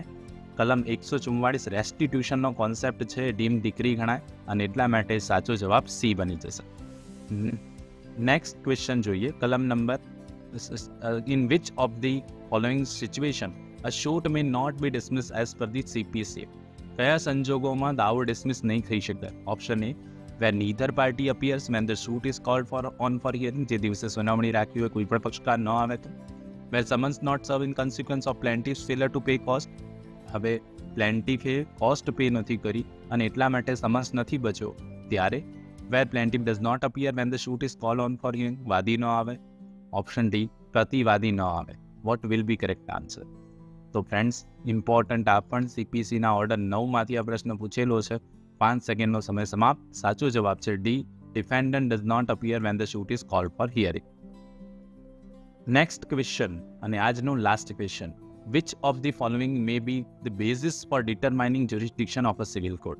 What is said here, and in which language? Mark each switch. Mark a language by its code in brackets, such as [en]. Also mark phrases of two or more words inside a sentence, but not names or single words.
[gu] કલમ 144 રેસ્ટિટ્યુશનનો કોન્સેપ્ટ છે [en] deem decree [gu] ગણાય અને એટલા માટે સાચો જવાબ સી બની જશે. [en] next question [gu] જોઈએ. કલમ નંબર [en] in which of the following situation a suit may not be dismiss as per the CPC? [gu] કયા સંજોગોમાં દાવો ડિસમિસ નહીં થઈ શકે? [en] option A where neither party appears when the suit is called for hearing, [gu] જે દિવસે સુનાવણી રાખી હોય કોઈ પણ પક્ષકાર ન આવે તો. [en] where summons not serve in consequence of plaintiff's failure to pay cost, [gu] હવે પ્લેન્ટિફે કોસ્ટ પે નથી કરી અને એટલા માટે સમન્સ નથી બચ્યો ત્યારે. [en] where plaintiff does not appear when the suit is called on for hearing, [gu] વાદી ન આવે. [en] option D [gu] પ્રતિવાદી ન આવે. [en] what will be correct answer? [gu] તો [en] friends important [gu] આ પણ CPCના ઓર્ડર 9માંથી આ પ્રશ્ન પૂછેલો છે. 5 સેકન્ડનો સમય સમાપ્ત. સાચો જવાબ છે [en] D defendant does not appear when the suit is called for hearing. next question [gu] અને આજનો [en] last question. which of the following may be the basis for determining jurisdiction of a civil court?